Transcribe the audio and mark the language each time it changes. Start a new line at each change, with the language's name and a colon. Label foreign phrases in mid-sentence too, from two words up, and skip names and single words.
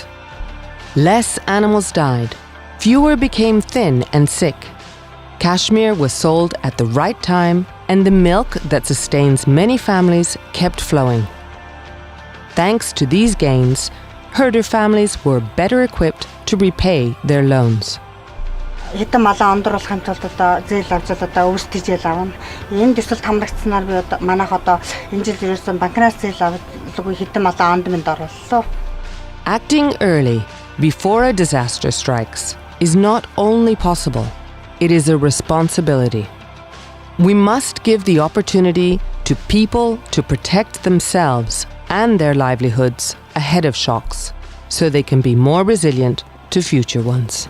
English: Less animals died, fewer became thin and sick. Cashmere was sold at the right time, and the milk that sustains many families kept flowing. Thanks to these gains, herder families were better equipped to repay their loans.
Mongolian: Хэдэн малаа ондруулахын тулд одоо зээл авч одоо өвс тэжээл авна. Энэ төсөлд хамрагдсанаар би одоо манайх одоо энэ жил ерөөсөн банкнаас зээл авалгүй хэдэн малаа ондмонд орууллаа.
English: Acting early, before a disaster strikes, is not only possible, it is a responsibility. We must give the opportunity to people to protect themselves and their livelihoods ahead of shocks, so they can be more resilient to future ones.